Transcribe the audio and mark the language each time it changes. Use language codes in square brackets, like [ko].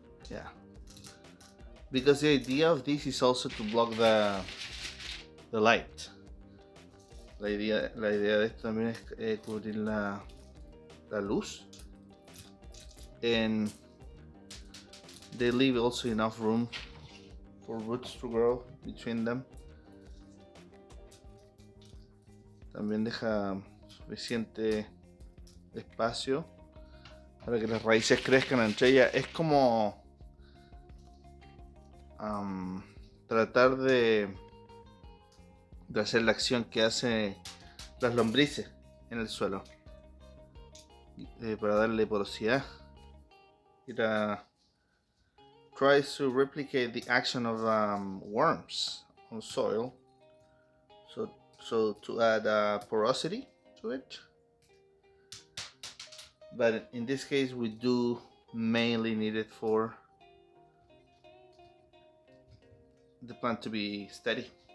[en] Yeah, because the idea of this is also to block the light. [es] La idea de esto también es cubrir la luz. [en] And they leave also enough room for roots to grow between them. [es] También deja suficiente espacio para que las raíces crezcan entre ellas. Es como tratar de hacer la acción que hacen las lombrices en el suelo para darle porosidad. [en] It tries to replicate the action of worms on soil, so to add porosity to it. But in this case, we do mainly need it for the plant to be steady.